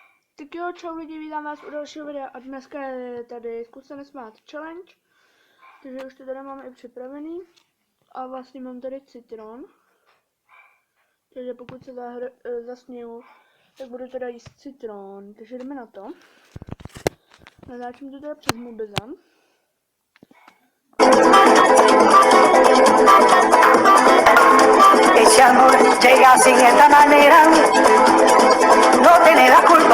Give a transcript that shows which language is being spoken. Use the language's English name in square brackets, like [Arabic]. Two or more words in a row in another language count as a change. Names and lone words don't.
[Czech] Tak jo, čau lidi, vítám vás u dalšího videa a dneska je tady Zkus se nesmát challenge. Takže už to tady mám i připravený. A vlastně mám tady citron. Takže pokud se zasněju, tak budu teda jíst citron. Takže jdeme na to. Natáčím to teda přes Mobizem. [Spanish] Ese amor llega sin esta manera, no tiene la culpa.